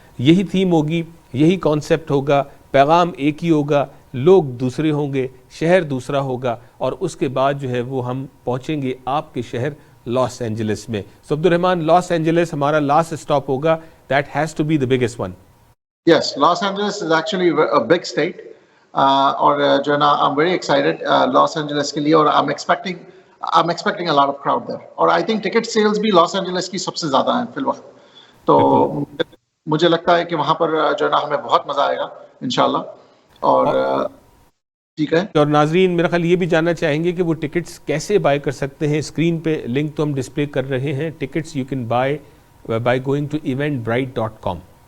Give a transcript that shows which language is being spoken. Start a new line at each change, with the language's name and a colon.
Urdu: یہی تھیم ہوگی, یہی کانسیپٹ ہوگا, پیغام ایک ہی ہوگا, لوگ دوسرے ہوں گے, شہر دوسرا ہوگا, اور اس کے بعد جو ہے وہ ہم پہنچیں گے آپ کے شہر لاس اینجلس میں. سو عبد الرحمان, لاس اینجلس ہمارا لاسٹ اسٹاپ ہوگا,
English: That has to be the biggest one. Yes, Los Angeles is actually a big state.
Urdu: اور جو ہے نا
English: I'm very excited
Urdu: Los Angeles کے لیے, اور
English: I'm expecting a lot of crowd there.
Urdu: اور
English: I think ticket sales
Urdu: بھی Los Angeles کی سب سے زیادہ ہیں فی الوقت, تو مجھے لگتا ہے کہ وہاں پر جو ہے نا ہمیں بہت مزہ آئے گا انشاءاللہ. اور ٹھیک ہے, اور ناظرین میرا خیال یہ بھی جاننا چاہیں گے کہ وہ ٹکٹس کیسے بائی کر سکتے ہیں. اسکرین پہ لنک تو ہم ڈسپلے کر رہے ہیں.
English: Tickets you can buy going to eventbrite.com.